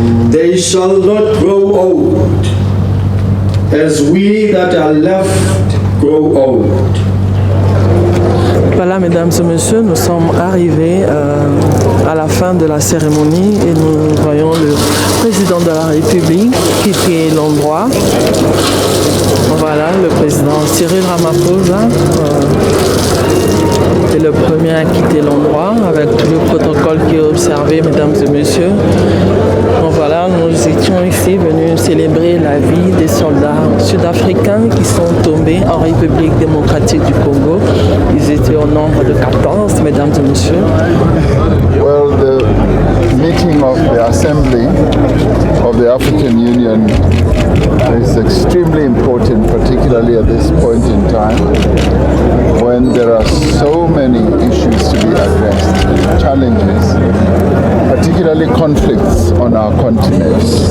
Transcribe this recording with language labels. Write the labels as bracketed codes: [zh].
[en] They shall not grow old as we that are left grow old. [fr] Voilà, mesdames et messieurs, nous sommes arrivés à la fin de la cérémonie et nous voyons le président de la République quitter l'endroit. Voilà, le président Cyril Ramaphosa. été le premier à quitter l'endroit avec tout le protocole qui est observé, mesdames et messieurs. Donc voilà, nous étions ici venus célébrer la vie des soldats sud-africains qui sont tombés en République démocratique du Congo. Ils étaient au nombre de 14, mesdames et messieurs. [en] Well, the meeting of the Assembly of the African Union is extremely important, particularly at this point in time when there are so many issues to be addressed, challenges, particularly conflicts on our continent.